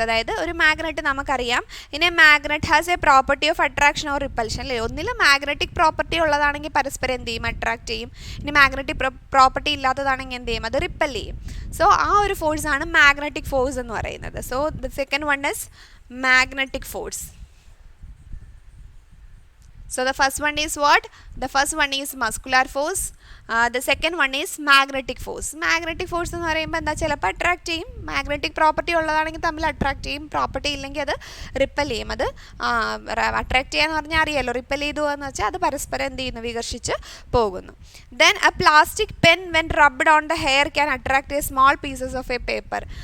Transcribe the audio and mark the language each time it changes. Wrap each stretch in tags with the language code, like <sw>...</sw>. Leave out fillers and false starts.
<ml>അതായത് ഒരു മാഗ്നറ്റ് നമുക്കറിയാം, ഇനി</ml> <en>magnet has a property of attraction or repulsion</en> <ml>അല്ലേ. ഒന്നിൽ മാഗ്നറ്റിക് പ്രോപ്പർട്ടി ഉള്ളതാണെങ്കിൽ പരസ്പരം എന്ത് ചെയ്യും, അട്രാക്ട് ചെയ്യും. ഇനി മാഗ്നറ്റിക് പ്രോപ്പർട്ടി ഇല്ലാത്തതാണെങ്കിൽ എന്ത് ചെയ്യും, അത് റിപ്പൽ ചെയ്യും. സോ ആ ഒരു ഫോഴ്സാണ് മാഗ്നറ്റിക് ഫോഴ്സ് എന്ന് പറയുന്നത്.</ml> <en>So the second one is magnetic force. So the first one is what? The first one is muscular force. The second one is magnetic force.</en> <ml>Magnetic force എന്ന് പറയുമ്പോൾ എന്താ, ചിലപ്പോൾ attract ചെയ്യും. Magnetic property ഉള്ളതാണെങ്കിൽ തമ്മിൽ attract ചെയ്യും. Property ഇല്ലെങ്കിൽ അത് റിപ്പൽ ചെയ്യും. അത് അട്രാക്ട് ചെയ്യാന്ന് പറഞ്ഞാൽ അറിയാമല്ലോ, റിപ്പൽ ചെയ്തു എന്ന് വെച്ചാൽ അത് പരസ്പരം എന്ത് ചെയ്യുന്നു, വികർഷിച്ച് പോകുന്നു.</ml> <en>Then a plastic pen when rubbed on the hair can attract a small pieces of a paper.</en>